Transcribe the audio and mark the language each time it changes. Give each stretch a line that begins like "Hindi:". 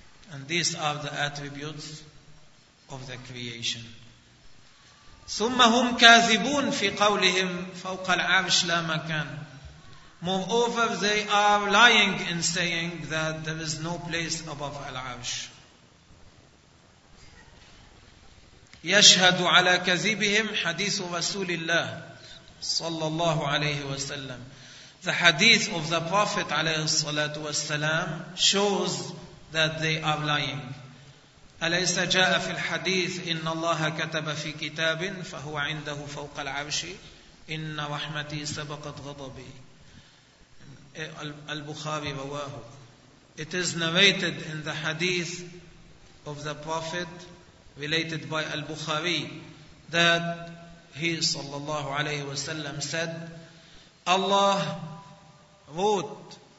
English: And these are the attributes of the creation.
Arabic: ثُمَّ هُمْ كَاذِبُونَ فِي قَوْلِهِمْ فَوْقَ الْعَرْشِ لَا مَكَانَ.
English: Moreover, they are lying in saying that there is no place above Al-Arsh.
Arabic: يشهد على كذبهم حديث رسول الله صلى الله عليه وسلم.
English: The hadith of the Prophet
Arabic: عليه الصلاة والسلام
English: shows that they are lying.
Arabic: أليس جاء في الحديث إن الله كتب في كتاب فهو عنده فوق العرش إن رحمتي سبقت غضبي. البخاري رواه.
English: It is narrated in the hadith of the Prophet related by Al-Bukhari that he
Arabic: صلى الله عليه وسلم
English: said Allah wrote,